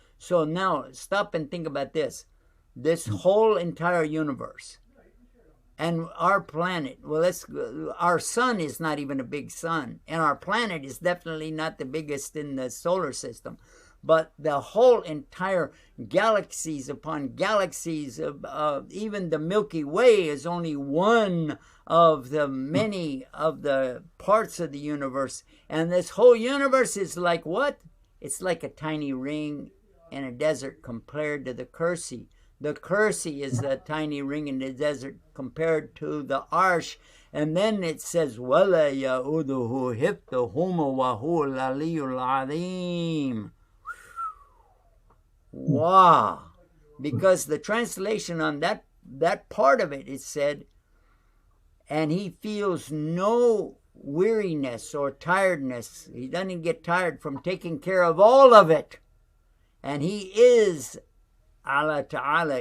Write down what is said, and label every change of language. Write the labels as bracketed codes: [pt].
[en] So now stop and think about this. This whole entire universe and our planet, well, our sun is not even a big sun, and our planet is definitely not the biggest in the solar system, but the whole entire galaxies upon galaxies of even the Milky Way is only one of the many of the parts of the universe. And this whole universe is like what? It's like a tiny ring in a desert compared to the kursi. The kursi is a tiny ring in the desert compared to the arsh. And then it says, [ar] وَلَا يَؤُدُهُ حِفْظُهُمَا وَهُوَ الْعَلِيُّ الْعَظِيمُ. [en] Wow. Because the translation on that part of it, it said, and he feels no weariness or tiredness. He doesn't get tired from taking care of all of it. And he is Allah Ta'ala.